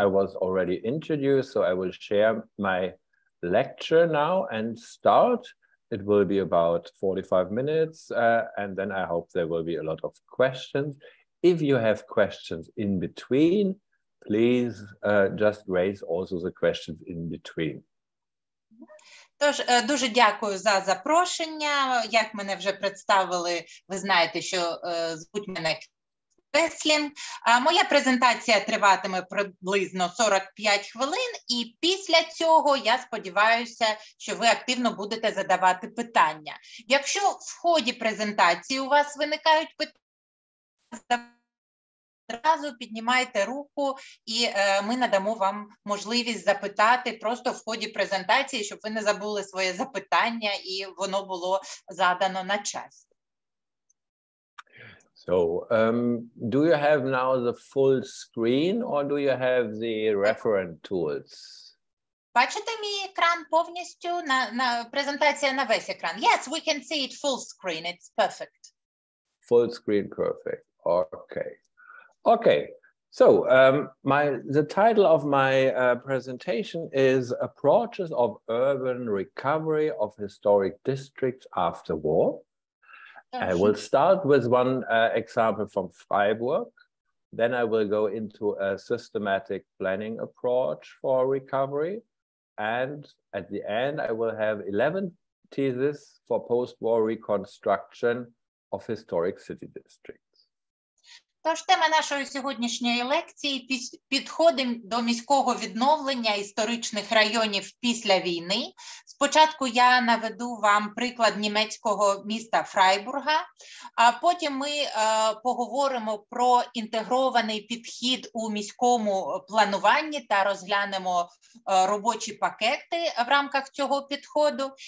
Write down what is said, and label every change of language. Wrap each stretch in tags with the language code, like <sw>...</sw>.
<en>I was already introduced, so I will share my lecture now and start. It will be about 45 minutes, and then I hope there will be a lot of questions. If you have questions in between, please just raise also the questions in between.</en> <uk>Тож, дуже дякую за запрошення. Як мене вже представили, ви знаєте, що звуть мене Wessling. Моя презентація триватиме приблизно 45 хвилин, і після цього я сподіваюся, що ви активно будете задавати питання. Якщо в ході презентації у вас виникають питання, одразу піднімайте руку, і ми надамо вам можливість запитати просто в ході презентації, щоб ви не забули своє запитання і воно було задано на час.</uk> <en>So, do you have now the full screen or do you have the referent tools?</en> <uk>Бачите мій екран повністю? Презентація на весь екран.</uk> <en>Yes, we can see it full screen. It's perfect. Full screen, perfect. Okay. Okay. So, the title of my presentation is Approaches of Urban Recovery of Historic Districts After War. I will start with one example from Freiburg. Then I will go into a systematic planning approach for recovery. And at the end, I will have 11 theses for post-war reconstruction of historic city districts.</en> <uk>Тож тема нашої сьогоднішньої лекції – підходи до міського відновлення історичних районів після війни. Спочатку я наведу вам приклад німецького міста Фрайбурга, а потім ми поговоримо про інтегрований підхід у міському плануванні та розглянемо робочі пакети в рамках цього підходу.</uk>